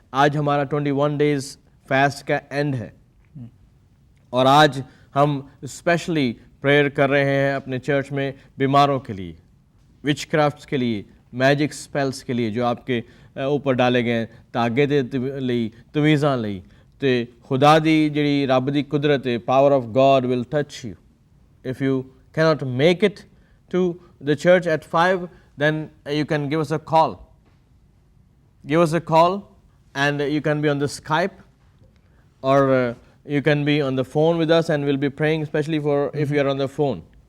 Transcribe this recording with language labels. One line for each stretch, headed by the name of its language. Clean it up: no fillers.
Hindi: आज हमारा 21 days fast का एंड है और आज हम स्पेशली प्रेयर कर रहे हैं अपने चर्च में बीमारों के लिए, विचक्राफ्ट्स के लिए, मैजिक स्पेल्स के लिए जो आपके ऊपर डाले गए हैं,
Punjabi: तागे दे ਲਈ ਤਵੀਜ਼ਾਂ ਲਈ। ਤੇ खुदा दी ਜਿਹੜੀ ਰੱਬ ਦੀ ਕੁਦਰਤ ਹੈ,
English: power of God will touch you. If you cannot make it to the church at 5, then you can give us a call. Give us a call and you can be on the Skype or you can be on the phone with us and we'll be praying especially for if you are on the phone.